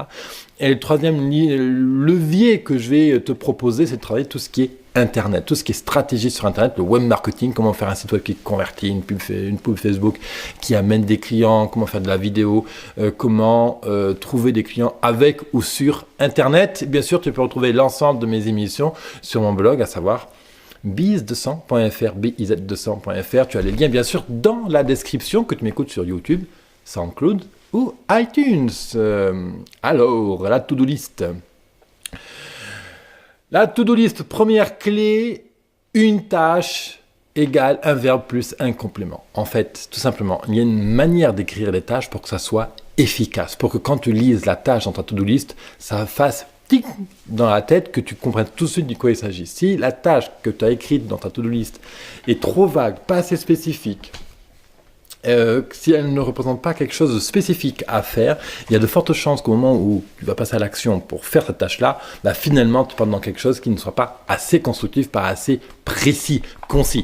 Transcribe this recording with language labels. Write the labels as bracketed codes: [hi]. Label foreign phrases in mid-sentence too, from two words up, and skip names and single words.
[fr] Et le troisième levier que je vais te proposer, c'est de travailler tout ce qui est Internet, tout ce qui est stratégie sur Internet, le [en] web marketing, [fr] comment faire un site web qui convertit, une pub Facebook qui amène des clients, comment faire de la vidéo, comment trouver des clients avec ou sur Internet. Bien sûr, tu peux retrouver l'ensemble de mes émissions sur mon blog, à savoir biz200.fr, biz200.fr. Tu as les liens, bien sûr, dans la description, que tu m'écoutes sur YouTube, SoundCloud ou iTunes. Alors, la [en] to-do list. [fr] La [en] to-do list, [fr] première clé, une tâche égale un verbe plus un complément. En fait, tout simplement, il y a une manière d'écrire les tâches pour que ça soit efficace, pour que quand tu lises la tâche dans ta [en] to-do list, [fr] ça fasse tic dans la tête, que tu comprennes tout de suite de quoi il s'agit. Si la tâche que tu as écrite dans ta [en] to-do list [fr] est trop vague, pas assez spécifique, si elle ne représente pas quelque chose de spécifique à faire, il y a de fortes chances qu'au moment où tu vas passer à l'action pour faire cette tâche-là, finalement tu parles dans quelque chose qui ne soit pas assez constructif, pas assez précis, concis.